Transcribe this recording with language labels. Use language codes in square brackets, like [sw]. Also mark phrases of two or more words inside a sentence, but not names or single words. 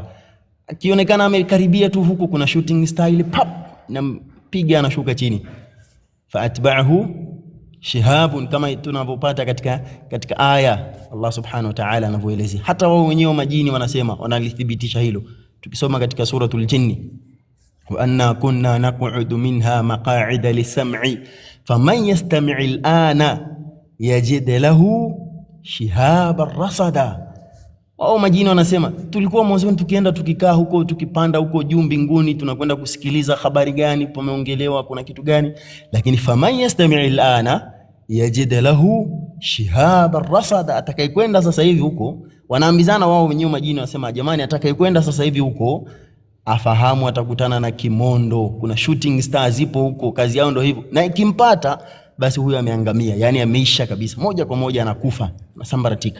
[sw] Akionekana amekaribia tu huko, kuna [en] shooting star [sw] ile pap na piga anashuka chini, [ar] فأتبعه شهاب, [sw] kama tunavyopata katika aya [ar] الله سبحانه وتعالى [sw] anavyoelezea. Hata wao wenyewe majini wanasema, wanalithibitisha hilo. Tukisoma katika suratul jinni, [ar] وأنا كنا نقعد منها مقاعد للسمع فمن يستمع الآن يجد له شهابا رصدا. [sw] Wao majini wanasema, tulikuwa mwanzo tukienda tukikaa huko, tukipanda huko juu mbinguni, tunakwenda kusikiliza habari gani pameongelewa, kuna kitu gani, lakini [ar] فمن يستمع الآن يجد له شهابا رصدا, [sw] atakayekwenda sasa hivi huko, wanaambizana wao wenyewe majini wanasema, jamani, atakayekwenda sasa hivi huko afahamu atakutana na kimondo, kuna [en] shooting stars [sw] zipo huko, kazi yao ndio hivyo, na ikimpata basi huyo ameangamia, yani ameisha kabisa, moja kwa moja anakufa, anasambaratika.